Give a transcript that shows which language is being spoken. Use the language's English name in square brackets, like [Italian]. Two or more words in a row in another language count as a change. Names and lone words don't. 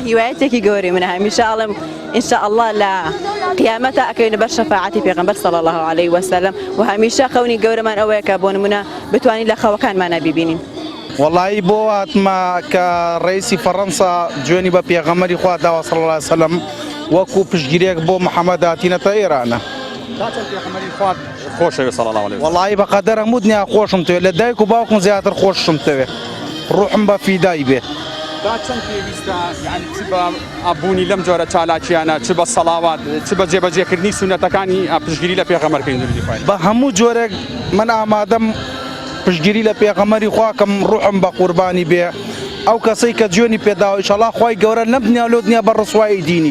[Central Kurdish] هیوایەتێکی گەورەی منە هەمیشە ئەڵێم ئینشاءالله لە قیامەتە ئەکەوێنە بەر شەفاعەتی پێغەمبەر [Arabic] صلی الله عليه وسلم [Central Kurdish] و هەمیشە خەونی گەورەمان ئەوەیە کە بۆ نمونە بتوانین لە خەوەکانمانە بیبینین والله بۆ هاتمە کە ڕئیسی فەڕەنسا جوێنی بە پێغەمبەری خوا داوە [Arabic] صلی الله عليه وسلم [Central Kurdish] وەکو پشتگیریەک بۆ محەممەد هاتینەتە ئێرانە [Arabic] خۆشەوێ صلی الله عليه وسلم [Central Kurdish] والله بەقەدەر هەموو دنیا خۆشم تەوێت لە دایک و باوکم زیاتر خۆشم تەوێت ڕوحم بە فیدای بێ چەند پێویستە یعنی چ بە ئابوونی لەم جۆرە چالاکیانە چ بە سەڵاوات چ بە جێبەجێکردنی سونەتەکانی پشتگیری لە پێغەمبەرکەی دوورودی خوای بە هەموو جۆرێک من ئامادەم پشتگیری لە پێغەمبەری خواکەم ڕوحم بە قوربانی بێ ئەو کەسەی کە جوێنی پێداوە ئینشاءالله خوای گەورە لەم دنیا لۆ دنیا بە ڕسوایی دینیت